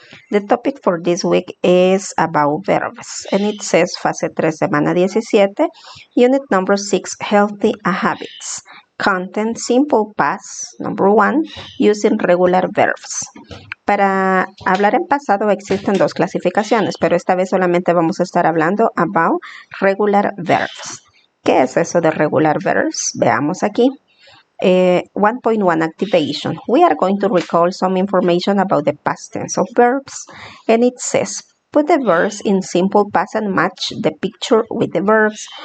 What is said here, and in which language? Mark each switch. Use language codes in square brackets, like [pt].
[en] The topic for this week is about verbs, and it says fase 3, semana 17, unit number 6, healthy habits. Content, simple past, number 1, using regular verbs. [es] Para hablar en pasado existen dos clasificaciones, pero esta vez solamente vamos a estar hablando about regular verbs. ¿Qué es eso de regular verbs? Veamos aquí. 1.1 activation. [en] We are going to recall some information about the past tense of verbs, and it says put the verbs in simple past and match the picture with the verbs.